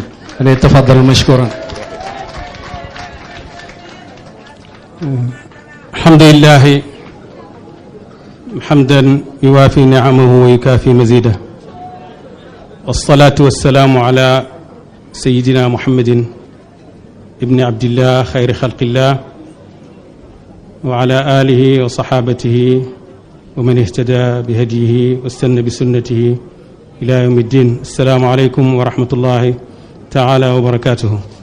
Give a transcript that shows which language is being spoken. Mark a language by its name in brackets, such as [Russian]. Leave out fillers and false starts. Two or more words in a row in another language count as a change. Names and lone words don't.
[Arabic] allez تفضل مشكورا. الحمد لله حمدا يوافي نعمه ويكافئ مزيده والصلاة والسلام على سيدنا محمد بن عبد الله خير خلق الله وعلى آله وصحابته ومن اهتدى بهديه واستن بسنته إلى يوم الدين. السلام عليكم ورحمة الله تعالى وبركاته.